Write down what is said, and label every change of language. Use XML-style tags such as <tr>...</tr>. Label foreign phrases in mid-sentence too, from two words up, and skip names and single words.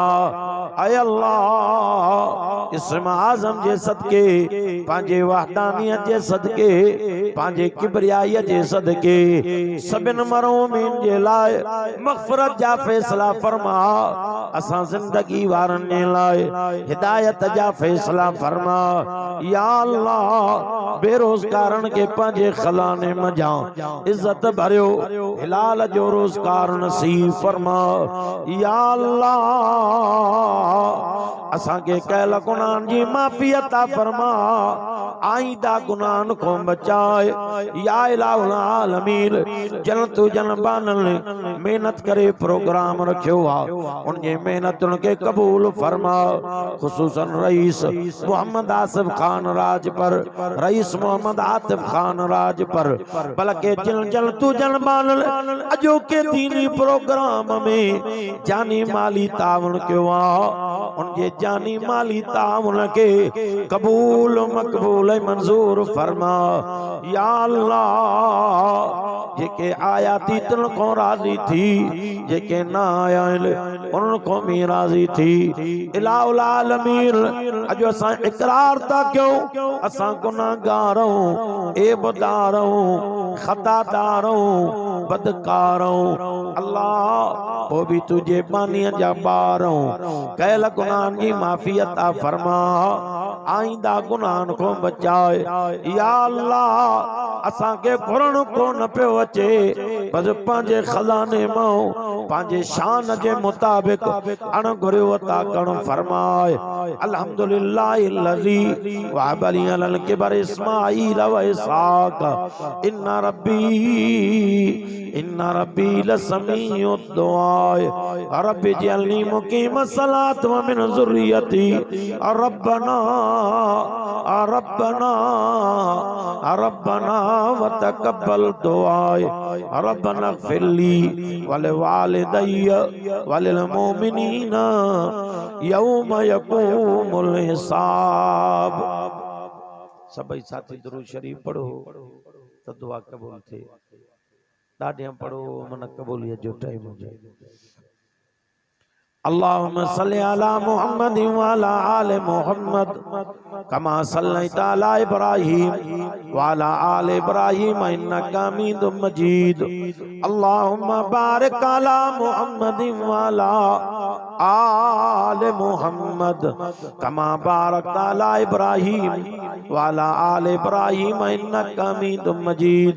<sd>अय अल्लाह इस्म आज़म जे सदके पांजे वहदानियत जे सदके पांजे किबरियाई जे सदके सबिन मरहूमिन जे लाए मग़फ़िरत जा फैसला फरमा। असां जिंदगी वारन जे लाए हिदायत जा फैसला फरमा। या अल्लाह बेरोजगारन के पांजे खलाने मजा इज्जत भरियो हिलाल जो रोजगार नसीब फरमा। या अल्लाह असां के कयल गुनाहन जी माफ़ी अता फरमा आईंदा गुनाहन को बचाए</sd> <ar>يا إله العالمين</ar> <sd>जन तू जन बानल मेहनत करे प्रोग्राम रखियो आ उन जे मेहनतुन के कबूल फरमा खुसूसन रईस मोहम्मद आसिफ खान राज पर रईस मोहम्मद आतिफ खान राज पर बल्कि जन जन तू जन बानल अजो के दीनी प्रोग्राम में जानी माली तावन क्यों उनके जानी माली तावन के कबूल मकबूल मंजूर फरमा या अल्लाह जेके आया थी तिन को राजी थी जेके ना आया उनको भी राजी थी</sd> <ar>إله العالمين</ar> <sd>अजो असां इकरार था क्यों असां गुनाहगार एबदार खतादार बदकार अल्लाह वो भी तुझे बानिया जा बार कैल गुनाहन की माफी अता फरमा आइंदा गुनाहन को बचाए या अल्लाह असां के घुरण को न पियो अचे बस पंहिंजे खजाने मां पंहिंजे शान जे मुताबिक अण घुरियो अता करण फरमाए</sd> <ar>الحمد لله الذي وهب لي على الكبر إسماعيل وإسحاق إن ربي لسميع الدعاء رب اجعلني مقيم الصلاة ومن ذريتي ربنا وتقبل دعاء ربنا اغفر لي ولوالدي وللمؤمنين يوم يقوم الحساب.</ar> <sd>सभी साथी दुरूद शरीफ पढ़ो तो दुआ कबूल थे दाढ़ियां पढ़ो मन कबूलियत जो टाइम हो जाए।</sd> <ar>اللهم صل على محمد وعلى آل محمد كما صليت على إبراهيم وعلى آل إبراهيم إنك حميد مجيد. اللهم بارك على محمد وعلى آل محمد كما باركت على إبراهيم وعلى آل إبراهيم إنك حميد مجيد.</ar>